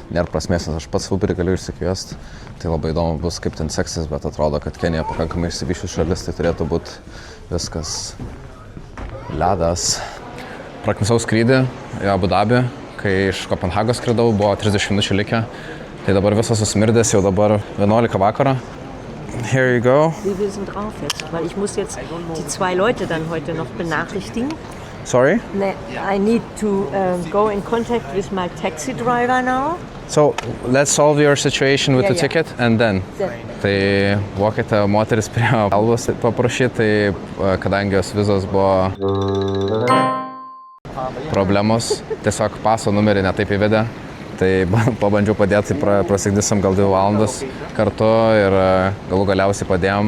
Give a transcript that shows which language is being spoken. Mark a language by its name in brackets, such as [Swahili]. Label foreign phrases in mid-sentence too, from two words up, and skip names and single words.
[Lithuanian] Nėra prasmės, nes aš pats Uberį galiu išsikviest. Tai labai įdomu bus, kaip ten seksis, bet atrodo, kad Kenija pakankamai išsivysčius šalis, tai turėtų būti viskas ledas. Praknisau skrydį į Abudabį, kai iš Kopenhagos skridau, buvo 30 minučių likę. Tai dabar visas susmirdęs, jau dabar 11 vakaro. [English] Here you go. [German] Wie wir sind drauf jetzt, weil ich muss jetzt die 2 Leute dann heute noch benachrichtigen. [English] Sorry? I need to go in contact with my taxi driver now. So, let's solve your situation with the ticket and then. [Lithuanian] Tai vokietė moteris prie Albos paprašyti, tai kadangi jos vizos buvo problemos, tiesiog paso numerį netaip įvedė, tai pabandžiau padėti, prasigdysim gal 2 valandas kartu ir galų galiausiai padėjom.